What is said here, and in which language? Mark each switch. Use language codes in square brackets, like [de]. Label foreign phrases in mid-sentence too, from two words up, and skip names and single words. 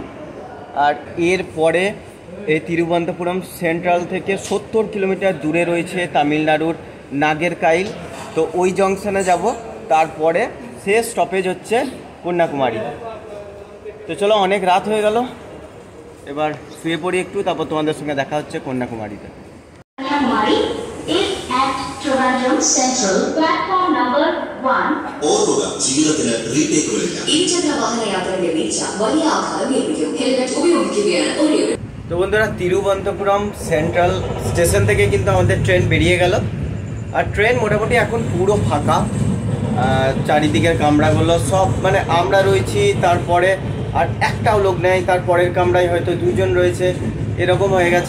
[bn] আর এরপরে এই তিরুবনন্তপুরম সেন্ট্রাল থেকে 70 কিলোমিটার দূরে রয়েছে তামিলনাড়ুর নাগেরকাইল। তো ওই জংশনে যাব, তারপরে শেষ স্টপেজ হচ্ছে কন্যাকুমারী। তো চলো, অনেক রাত হয়ে গেল, এবার শুয়ে পড়ি একটু, তারপর তোমাদের সঙ্গে দেখা হচ্ছে কন্যাকুমারীতে। [en] Kanyamari is at Trivandrum Central, platform number 1. [ml] ഓർക്കുക ജീവിതത്തിന് റീടേക്ക് വരില്ല. ഇരുചക്ര വാഹന യാത്രയുടെ വീഴ്ച വലിയ ആഘാതം ഏൽപ്പിക്കും. ഹെൽമെറ്റ് ഉപയോഗിക്കുകയാണ് ഒരേ ഒരു. [bn] তো বন্ধুরা তিরুবনন্তপুরম সেন্ট্রাল স্টেশন থেকে কিন্তু আমাদের ট্রেন বেরিয়ে গেল। আর ট্রেন মোটামুটি এখন পুরো ফাঁকা, চারিদিকের কামরাগুলো সব, মানে আমরা রয়েছি, তারপরে আর একটাও লোক নেই, তারপরের কামরায় হয়তো 2 জন রয়েছে, এরকম হয়ে গেছে।